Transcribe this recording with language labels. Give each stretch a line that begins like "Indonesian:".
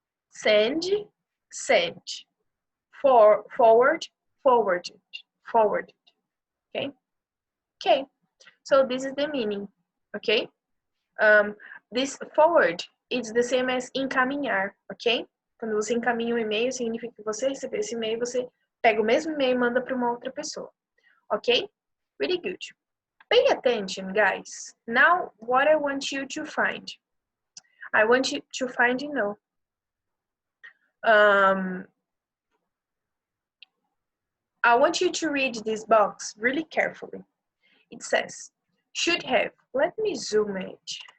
English: Send, sent. Forward, forwarded. Okay. Okay. So this is the meaning. Okay. This forward is the same as encaminhar. Ok.
Portuguese: Quando você encaminha um e-mail, significa que você recebeu esse e-mail, você pega o mesmo e-mail e manda para uma outra pessoa.
English: Okay? Really good. Pay attention, guys. Now, what I want you to find. I want you to find, you know, I want you to read this box really carefully. It says, should have. Let me zoom it.